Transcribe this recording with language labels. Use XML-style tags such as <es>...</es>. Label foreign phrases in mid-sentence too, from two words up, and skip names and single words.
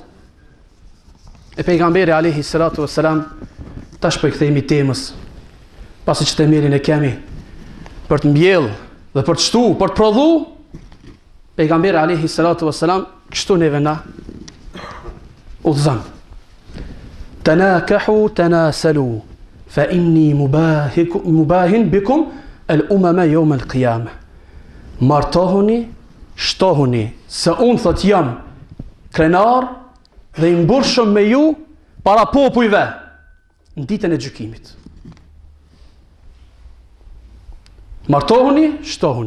<sq>E pejgamberi</sq> <ar>عليه الصلاة والسلام</ar> <sq>tash po I kthehemi temës. Pasi që temelin e kemi për të mbjell dhe për të shtu, për të prodhu, pejgamberi</sq> <ar>عليه الصلاة والسلام</ar> <sq>kështu neve na udhëzon.</sq> <ar>تناكحوا تناسلوا فإني مباه بكم الأمم يوم القيامة.</ar> <sq>Martohuni, shtohuni, se unë thot jam krenar dhe I mburshëm me ju para popujve në ditën e gjykimit. Martohuni, shtohuni.</sq>